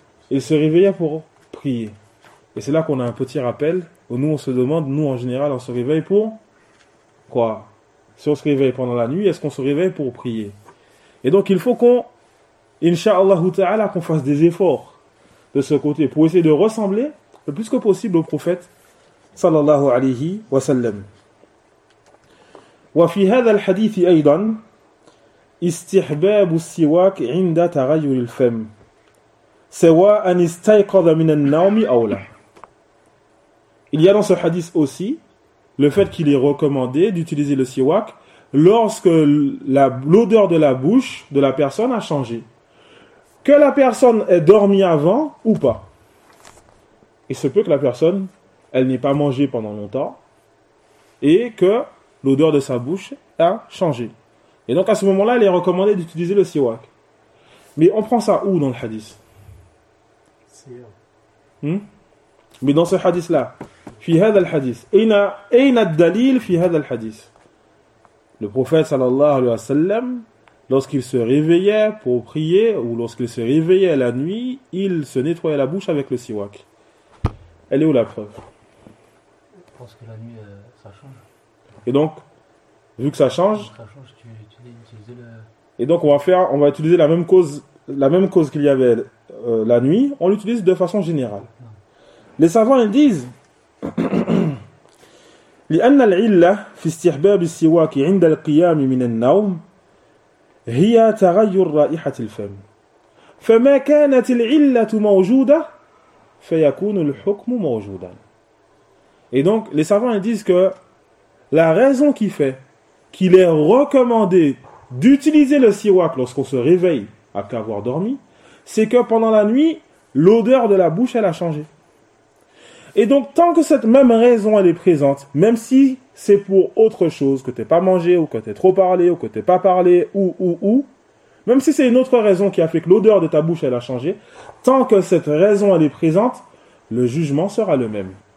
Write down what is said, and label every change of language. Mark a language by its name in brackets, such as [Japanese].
[French] Il se réveillait pour prier. Et c'est là qu'on a un petit rappel où nous on se demande, nous en général, on se réveille pour quoi? Si on se réveille pendant la nuit, est-ce qu'on se réveille pour prier? Et donc il faut qu'on, inshallah ta'ala, qu'on fasse des efforts de ce côté pour essayer de ressembler le plus que possible au prophète sallallahu alayhi wa sallam. [Arabic] وفي هذا الحديث أيضا استحباب السواك عند تغير الفم سواء استيقظ من النوم أو لا. [French] Il y a dans ce hadith aussi le fait qu'il est recommandé d'utiliser le siwak lorsque l'odeur de la bouche de la personne a changé. Que la personne ait dormi avant ou pas. Il se peut que la personne, elle n'ait pas mangé pendant longtemps et que l'odeur de sa bouche a changé. Et donc à ce moment-là, il est recommandé d'utiliser le siwak. Mais on prend ça où dans le hadith ? Mais dans ce hadith-là, [Arabic] في هذا الحديث أين الدليل في هذا الحديث؟ [French] Le prophète sallallahu alayhi wa sallam, lorsqu'il se réveillait pour prier ou lorsqu'il se réveillait la nuit, il se nettoyait la bouche avec le siwak. Elle est où la preuve? Parce que la nuit, ça change. Et donc, vu que ça change, tu utilises le... Et donc on va utiliser la même cause qu'il y avait la nuit, on l'utilise de façon générale. Non. Les savants, ils disent [Arabic] لأن العلة في استحباب السواك عند القيام من النوم هي تغير رائحة الفم فما كانت العلة موجودة فيكون الحكم موجودا. [French] Et donc les savants disent que la raison qui fait qu'il est recommandé d'utiliser le siwak lorsqu'on se réveille après avoir dormi, c'est que pendant la nuit l'odeur de la bouche elle a changé. Et donc, tant que cette même raison elle est présente, même si c'est pour autre chose, que tu n'aies pas mangé, ou que tu aies trop parlé, ou que tu n'aies pas parlé, ou, même si c'est une autre raison qui a fait que l'odeur de ta bouche elle a changé, tant que cette raison elle est présente, le jugement sera le même.